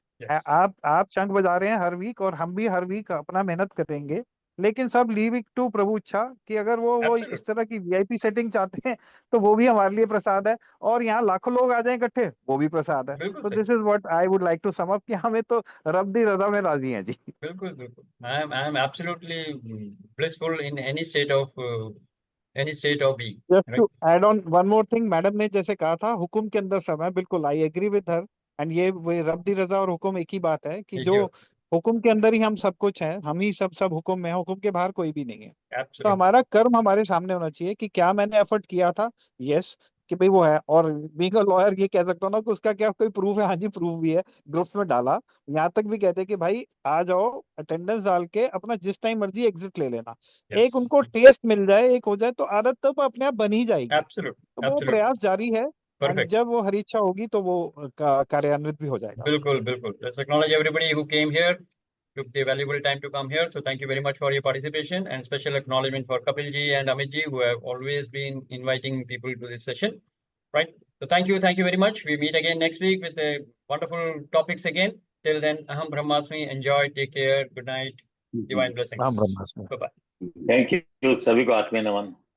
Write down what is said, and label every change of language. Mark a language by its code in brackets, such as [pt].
[hi] आप शंख बजा रहे हैं हर वीक और हम भी हर वीक अपना मेहनत करेंगे. लेकिन सब [en] leave it to [hi] प्रभु इच्छा कि अगर वो इस तरह की वीआईपी सेटिंग चाहते हैं तो वो भी हमारे लिए प्रसाद है. और यहाँ लाखों लोग आ जाएं इकट्ठे, वो भी प्रसाद है. तो [en] this is what I would like to sum up [hi] कि हमें तो रब दी रजा में राजी हैं जी. बिल्कुल बिल्कुल. [en] I am absolutely blissful in any state of being. Just to add on one more thing, [hi] madam ने जैसे कहा था हुकुम के अंदर सब है, [en] बिल्कुल I agree with her. [hi] And ये रब दी रजा और हुकुम एक ही बात है कि जो हुकुम के अंदर ही हम सब कुछ हैं, हम ही सब हुकुम में है, हुकुम के बाहर कोई भी नहीं है. तो हमारा कर्म हमारे सामने होना चाहिए कि क्या मैंने एफर्ट किया था. यस, कि भाई वो है. और बीइंग अ लॉयर ये कह सकता हूँ ना कि उसका क्या कोई प्रूफ है. हाँ जी प्रूफ भी है, ग्रुप्स में डाला. यहाँ तक भी कहते हैं कि भाई आ जाओ, अटेंडेंस डाल के अपना जिस टाइम मर्जी एग्जिट ले लेना. एक उनको टेस्ट मिल जाए, एक हो जाए तो आदत तो अपने आप बन ही जाएगी. तो वो प्रयास जारी है. एंड जब वो हरी इच्छा होगी तो वो कार्यान्वित भी हो जाएगा. बिल्कुल बिल्कुल. [en] Let's acknowledge everybody who came here, took the valuable time to come here. So thank you very much for your participation, and special acknowledgement for Kapil ji and Amit ji who have always been inviting people to this session. Right. So thank you very much. We meet again next week with wonderful topics again. Till then, Aham Brahmasmi. Enjoy. Take care. Good night. Divine blessings. Aham Brahmasmi. Bye bye. [hi] Thank you. सभी को आत्मीय नमन.